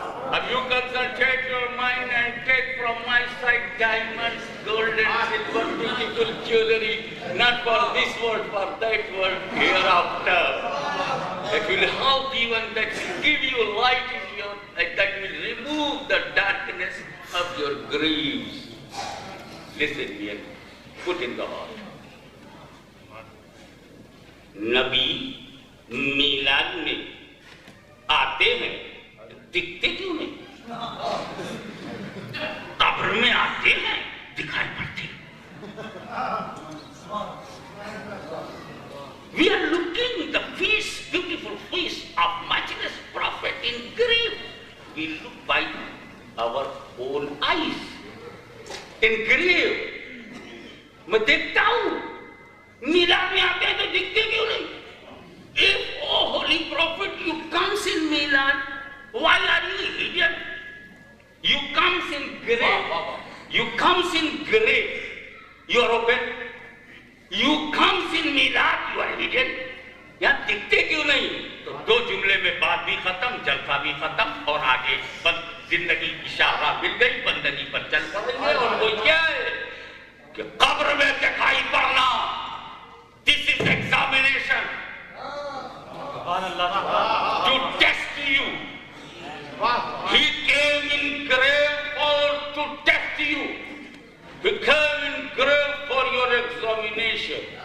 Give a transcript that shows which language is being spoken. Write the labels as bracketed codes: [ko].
[en] اب you concentrate your mind and take from my side diamonds, gold and silver, beautiful jewelry, not for this world, for that world hereafter. That will help you and that will give you light in your, that will remove the darkness of your graves. Listen here, put in the heart. [ur] نبی میلاد میں آتے ہیں، دکھتے کیوں نہیں؟ قبر میں آتے ہیں، دکھائی پڑتے ہیں۔ [en] We are looking the face, beautiful face of matchless prophet in grave. We look by our own eyes. In grave. [ur] میں دیکھتا ہوں، میلاد میں آتے ہیں تو دکھتے کیوں نہیں؟ [en] If, oh holy prophet, you comes in Milad, why are you hidden? You comes in grave. You comes in grave. You are open. You comes in Milad, you are hidden. [ur] یہاں دکھتے کیوں نہیں؟ تو دو جملے میں بات بھی ختم، جلسہ بھی ختم، اور آگے زندگی کی شاہراہ مل گئی، بندگی پر چل پڑیں گے۔ اور وہ کیا ہے کہ قبر میں دکھائی پڑنا، [en] this is examination to test you. He came in grave to test you. He came in grave for your examination.